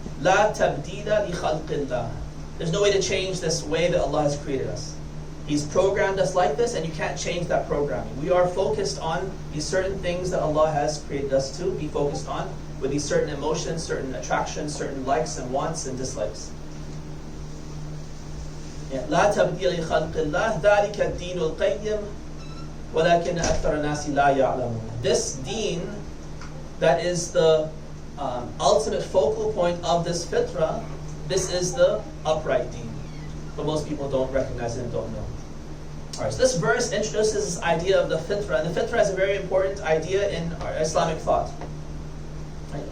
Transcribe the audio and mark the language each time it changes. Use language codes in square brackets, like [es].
[ar] La tabdila li khalqillah. [en] There's no way to change this way that Allah has created us. He's programmed us like this, and you can't change that programming. We are focused on these certain things that Allah has created us to be focused on, with these certain emotions, certain attractions, certain likes and wants and dislikes. [ar] لا تبديل لخلق الله ذلك الدين القيم ولكن أكثر الناس لا يعلمون. [en] This deen that is the ultimate focal point of this fitrah, this is the upright deen. But most people don't recognize it and don't know. Alright, so this verse introduces this idea of the fitrah. And the fitrah is a very important idea in our Islamic thought. Right?